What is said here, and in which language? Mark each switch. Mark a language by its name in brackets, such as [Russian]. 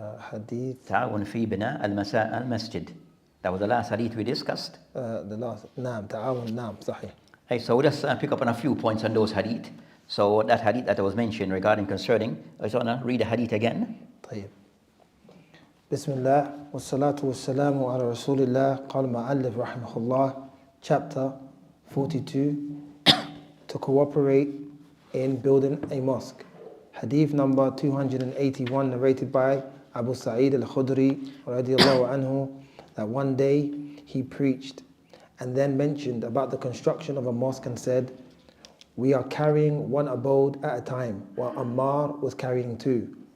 [English] Hadith. [Arabic] Ta'awun fi bina al-masjid. [English] That was the last hadith we discussed. [Arabic] Ta'awun, Sahih. [English] Hey, so let's pick up on a few points on those hadith. So that hadith that was mentioned regarding concerning, I just want to read the hadith again. [Arabic] طيب. بسم الله والصلاة والسلام على رسول الله. قال المؤلف رحمه الله, [English] chapter 42, to cooperate in building a mosque. Hadith number 281, narrated by Abu Sa'id al-Khudri [Arabic] radiallahu anhu, [English] that one day he preached and then mentioned about the construction of a mosque and said, "We are carrying one abode at a time, while Ammar was carrying two."